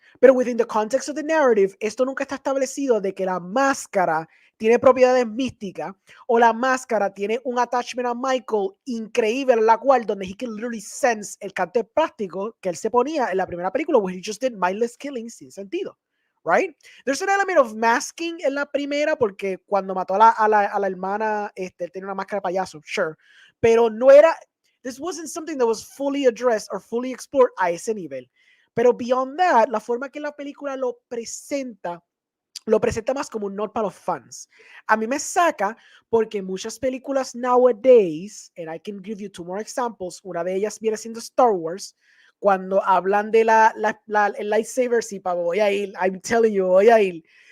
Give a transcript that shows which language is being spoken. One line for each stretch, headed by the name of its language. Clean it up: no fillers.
Spanish: Pero
English: within the context of the narrative,
Spanish: esto nunca está establecido de que la máscara tiene propiedades místicas o la máscara tiene un attachment a Michael increíble, en la cual donde
English: he can literally sense
Spanish: el cante práctico que él se ponía en la primera película,
English: where he just did mindless killing
Spanish: sin sentido. Right?
English: There's an element of masking
Spanish: en la primera, porque cuando mató a la hermana, él tenía una máscara de payaso, sure. Pero no era,
English: this wasn't something that was fully addressed or fully explored
Spanish: a ese nivel. Pero beyond that, la forma que la película lo presenta más como un not para los fans. A mí me saca porque muchas películas nowadays,
English: and I can give you 2 more examples,
Spanish: una de ellas viene siendo Star Wars, cuando hablan de el lightsaber, sí, Pablo, voy a ir,
English: I'm telling you,
Spanish: voy a ir.